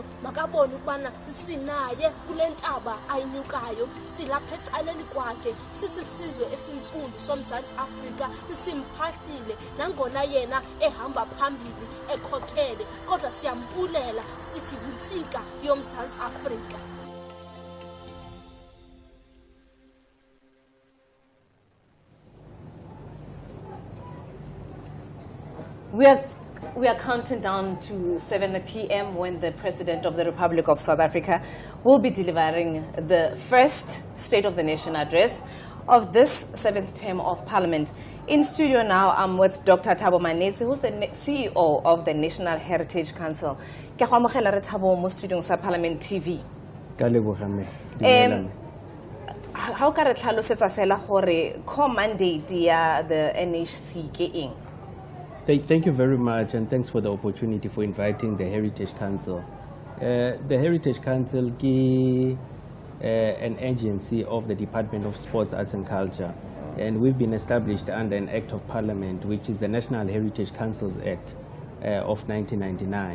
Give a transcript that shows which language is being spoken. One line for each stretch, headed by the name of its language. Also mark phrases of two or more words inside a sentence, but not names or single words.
Xhosa: Makabone ukubana sinaye kule ntaba ayinyukayo, silapha ecaleni kwakhe, sisisizwe esintsundu Mzantsi Afrika, simphahlile nangona yena ehamba phambili ekhokhele, kodwa siyambulela sithi yintsika yoMzantsi Afrika.
English: We are counting down to 7 p.m. when the President of the Republic of South Africa will be delivering the first State of the Nation address of this 7th term of Parliament. In studio now, I'm with Dr. Thabo Manetsi, who's the CEO of the National Heritage Council.
Tswana: Ke go amogela re Thabo mo studio sa Parliament TV. How ka re tlhalosetsa fela gore
English: core mandate
Tswana: ya
English: the NHC
Tswana: ke eng?
English: Thank you very much, and thanks for the opportunity for inviting the Heritage Council. The Heritage Council is an agency of the Department of Sports, Arts and Culture, and we've been established under an Act of Parliament, which is the National Heritage Councils Act of 1999.